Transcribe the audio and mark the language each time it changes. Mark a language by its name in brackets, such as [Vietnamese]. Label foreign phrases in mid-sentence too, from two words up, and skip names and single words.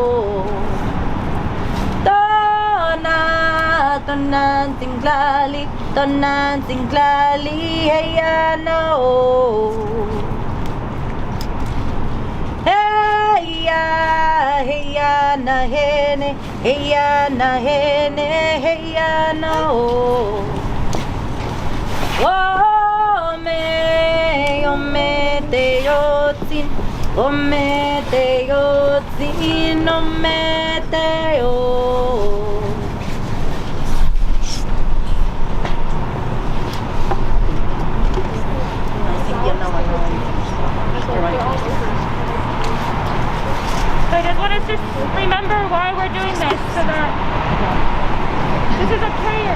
[English] Tonan tinglali, hey ya na o. Hey ya na hene, hey ya na hene, hey ya na o. O me te o tin, o me te o tin, o me te o. So I just want us to remember why we're doing this, so that this is a prayer.